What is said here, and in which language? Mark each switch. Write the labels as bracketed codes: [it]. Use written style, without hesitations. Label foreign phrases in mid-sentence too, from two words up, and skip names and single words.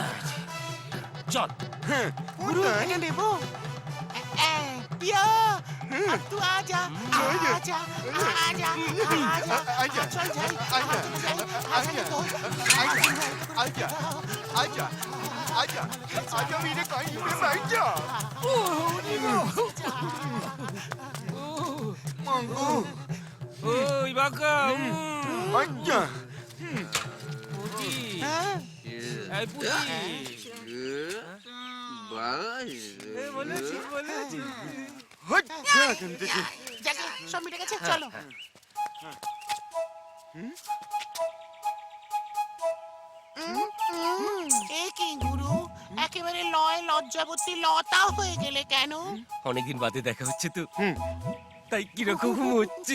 [bn] চল। গুরু এটা নেবো। [hi] পিয়া अब तू आजा आजा आजा आजा आजा चल जाई आजा आजा तो आजा आजा आजा आजा मेरे कहीं पे बैठ जा मंगू [bn] ওই বাঁকা [hi] आजा [bn] পুটি এই পুটি [hi] हट जा गंदे के [bn] জাগে সব মিটে গেছে চলো এ কি গুরু একেবারে লয় লজ্জাবতী লতা হয়ে গেলে কেন অনেকদিন বাদে দেখা হচ্ছে তো তাই কিরকম হচ্ছে